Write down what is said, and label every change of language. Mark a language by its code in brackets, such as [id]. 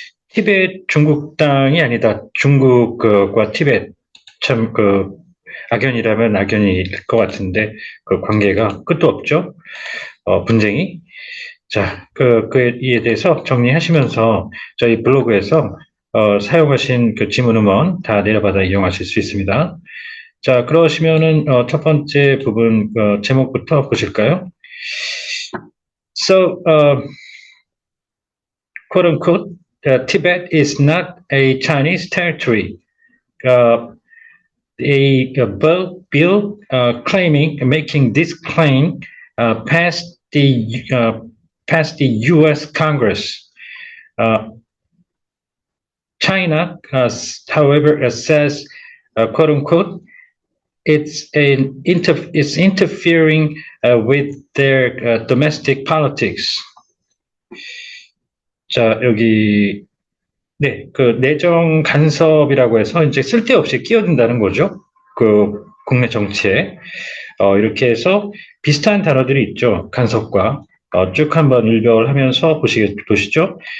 [ko] 티벳 중국 땅이 아니다. 중국과 티벳 참 악연이라면 악연일 것 같은데 그 관계가 끝도 없죠. 분쟁이. 자, 이에 대해서 정리하시면서 저희 블로그에서 사용하신 그 지문 음원 다 내려받아 이용하실 수 있습니다. 자, 그러시면은 첫 번째 부분 제목부터 보실까요? [en] So, quote unquote, Tibet is not a Chinese territory. Uh, bill making this claim passed the U.S. Congress. China, however, says, quote unquote, it's interfering with their domestic politics. [ko] 자, 여기 네, 그 내정 간섭이라고 해서 이제 쓸데없이 끼어든다는 거죠. 그 국내 정치에 이렇게 해서 비슷한 단어들이 있죠. 간섭과 쭉 한번 일별하면서 보시죠.